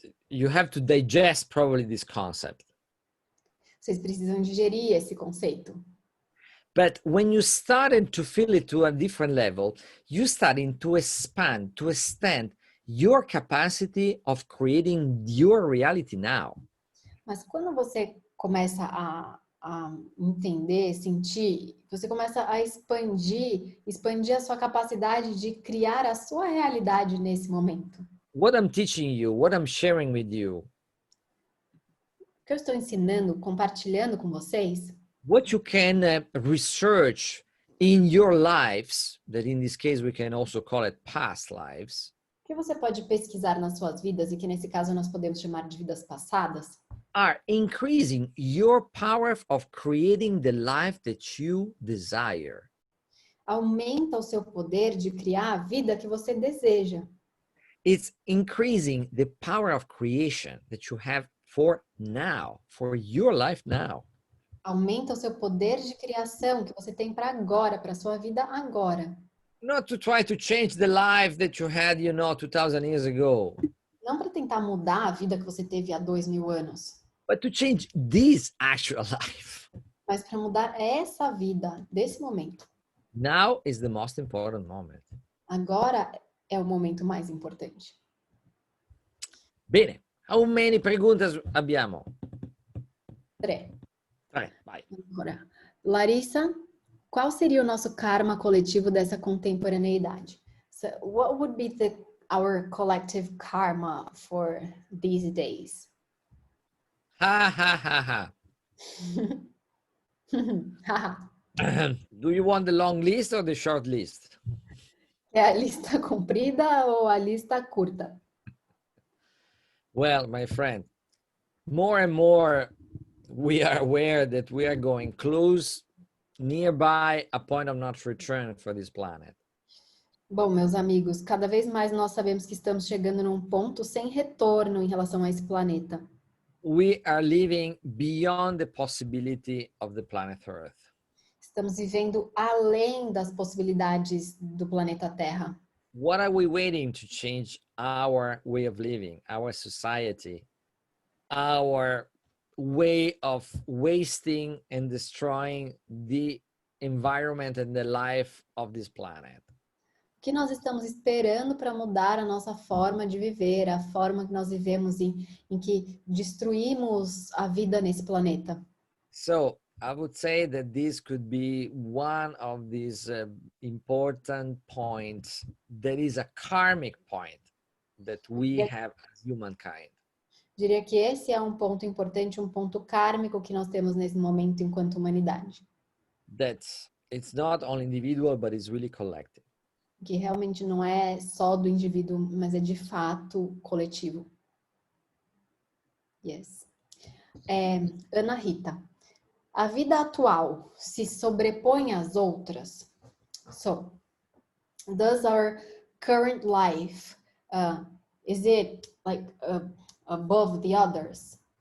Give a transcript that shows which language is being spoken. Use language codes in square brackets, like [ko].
[en] You have to digest probably this concept. [pt] Vocês precisam digerir esse conceito. [en] But when you started to feel it to a different level, you starting to expand, to extend your capacity of creating your reality now. [pt] Mas quando você começa a entender, sentir, você começa a expandir a sua capacidade de criar a sua realidade nesse momento. [en] What I'm teaching you, what I'm sharing with you, [pt] o que eu estou ensinando, compartilhando com vocês, [en] what you can research in your lives, that in this case we can also call it past lives, [pt] o que você pode pesquisar nas suas vidas e que nesse caso nós podemos chamar de vidas passadas, [en] are increasing your power of creating the life that you desire. [pt] Aumenta o seu poder de criar a vida que você deseja. [en] It's increasing the power of creation that you have for now, for your life now. [pt] Aumenta o seu poder de criação que você tem para agora, para sua vida agora. [en] Not to try to change the life that you had, 2000 years ago. [pt] Não para tentar mudar a vida que você teve há 2000 anos. [en] But to change this actual life. [pt] Mas para mudar essa vida, desse momento. [en] Now is the most important moment. [pt] Agora é o momento mais importante. [it] Bene. [en] How many [it] perguntas abbiamo? 3. [pt] Vai. Agora, Larissa, qual seria o nosso karma coletivo dessa contemporaneidade? [en] So what would be our collective karma for these days? Ha ha ha ha. Do you want the long list or the short list? [pt] É a lista comprida ou a lista curta? [en] Well, my friend, more and more we are aware that we are going close, nearby a point of not return for this planet. [pt] Bom, meus amigos, cada vez mais nós sabemos que estamos chegando num ponto sem retorno em relação a esse planeta. [en] We are living beyond the possibility of the planet Earth. [pt] Estamos vivendo além das possibilidades do planeta Terra. [en] What are we waiting to change our way of living, our society, our way of wasting and destroying the environment and the life of this planet? [pt] O que nós estamos esperando para mudar a nossa forma de viver, a forma que nós vivemos em que destruímos a vida nesse planeta? [en] So I would say that this could be one of these important points that is a karmic point that we have as humankind. [pt] Diria que esse é um ponto importante, um ponto kármico que nós temos nesse momento enquanto humanidade. [en] That it's not only individual, but it's really collective. [pt] Que realmente não é só do indivíduo, mas é de fato coletivo. Yes. Ana Rita. A vida atual se sobrepõe às outras? [en] So, does our current life, is it like above the others?